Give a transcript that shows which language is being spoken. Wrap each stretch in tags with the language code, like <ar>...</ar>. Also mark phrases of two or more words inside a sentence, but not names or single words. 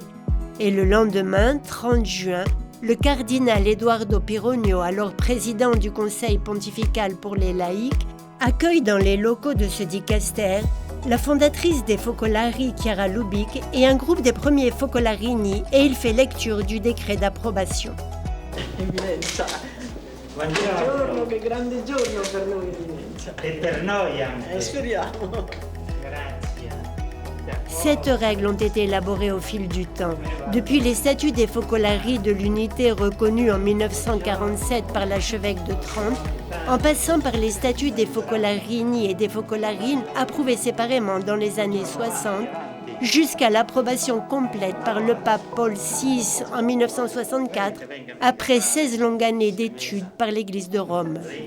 <fr>Et le lendemain, 30 juin, le cardinal Eduardo Pironio, alors président du Conseil pontifical pour les laïcs, accueille dans les locaux de ce dicastère la fondatrice des Focolari, Chiara Lubic, et un groupe des premiers Focolarini, et il fait lecture du décret d'approbation.</fr> <it>Eminenza. Buongiorno, che grande giorno per noi, Eminenza. E per noi anche. Speriamo. Grazie.</it> <fr>7 règles ont été élaborées au fil du temps. Depuis les statuts des Focolari de l'unité reconnus en 1947 par l'archevêque de Trente, en passant par les statuts des Focolarini et des Focolarines approuvés séparément dans les années 60, jusqu'à l'approbation complète par le pape Paul VI en 1964, après 16 longues années d'études par l'Église de Rome.</fr>